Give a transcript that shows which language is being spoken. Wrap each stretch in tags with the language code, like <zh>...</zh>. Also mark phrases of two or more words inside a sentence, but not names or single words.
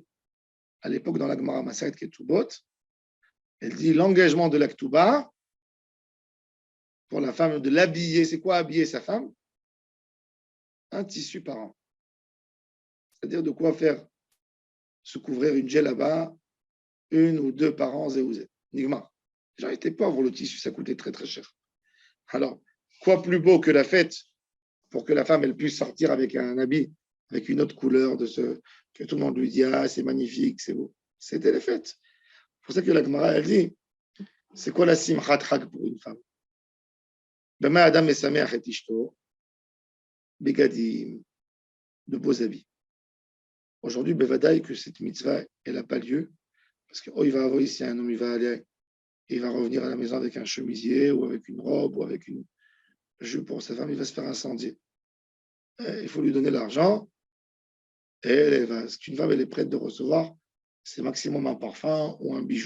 <fr>À l'époque, dans la Gemara Maseret Ketubot, elle dit l'engagement de la Ketouba pour la femme de l'habiller. C'est quoi habiller sa femme? Un tissu par an. C'est-à-dire de quoi faire se couvrir une djellaba, 1 ou 2 par an, zéouzé.</fr> <he>Nigma.</he> <fr>Les gens étaient pauvres, le tissu, ça coûtait très cher. Alors, quoi plus beau que la fête pour que la femme elle puisse sortir avec un habit, avec une autre couleur, que tout le monde lui dit, ah, c'est magnifique, c'est beau. C'était les fêtes. C'est pour ça que la Gemara, elle dit, c'est quoi la</fr> <he>שמחת חג</he> <fr>pour une femme?</fr> <he>במה אדם משמח את אשתו, בבגדים,</he> <fr>de beaux habits. Aujourd'hui, bevadaï, que cette mitzvah, elle n'a pas lieu, parce que, il va avoir ici un homme, il va revenir à la maison avec un chemisier, ou avec une robe, ou avec une jupe pour sa femme, il va se faire incendier. Il faut lui donner l'argent, et ce qu'une femme elle est prête de recevoir, c'est maximum un parfum ou un bijou.</fr>